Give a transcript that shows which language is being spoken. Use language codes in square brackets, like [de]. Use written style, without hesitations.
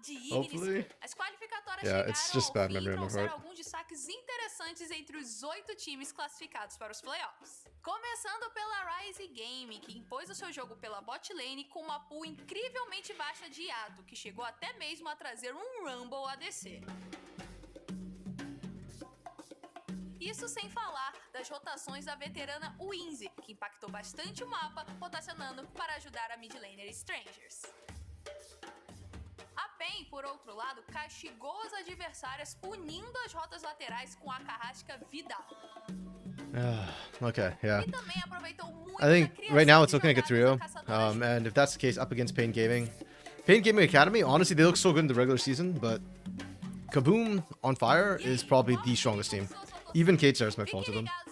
[en] Hopefully. Yeah, it's just bad memory on my part. [pt] Alguns destaques interessantes entre os 8 times classificados para os playoffs. Começando pela Rise Game, que impôs o seu jogo pela bot lane com uma pool incrivelmente baixa de hiato, que chegou até mesmo a trazer um Rumble ADC. Isso sem falar das rotações da veterana Winzy, que impactou bastante o mapa, rotacionando para ajudar a mid laner Strangers. A PEN, por outro lado, castigou as adversárias punindo as rotas laterais com a carrasca Vidal. [en] Okay, yeah. [pt] E também aproveitou muito [en] I think right now it's looking like a trio. And if that's the case, up against Pain Gaming. Pain Gaming Academy, honestly, they look so good in the regular season, but KBM on Fire is probably the strongest team. Even K-Stars might fall to them.